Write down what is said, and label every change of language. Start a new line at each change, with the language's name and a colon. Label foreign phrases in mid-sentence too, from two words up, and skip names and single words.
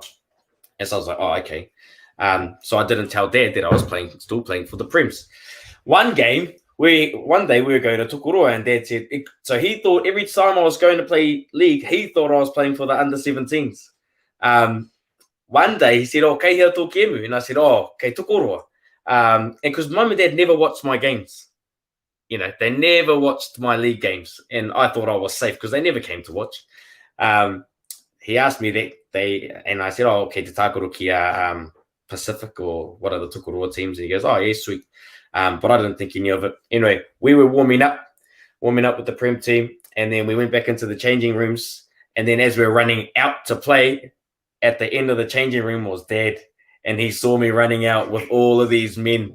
English: And so I was like, okay. So I didn't tell Dad that I was still playing for the Prems. One day we were going to Tokoroa, and Dad said, so he thought every time I was going to play league, he thought I was playing for the under-17s. One day he said,
Māori: kei hea tō kemu.
English: And I said,
Māori: kei Tokoroa.
English: And because Mum and Dad never watched my games. They never watched my league games, and I thought I was safe because they never came to watch. He asked me that and I said, okay,
Māori: te tākoro ki a Pacific,
English: or what are the Tokoroa teams? And he goes, yeah, sweet. But I didn't think he knew of it. Anyway, we were warming up with the Prem team, and then we went back into the changing rooms. And then as we were running out to play, at the end of the changing room was Dad, and he saw me running out with all of these men.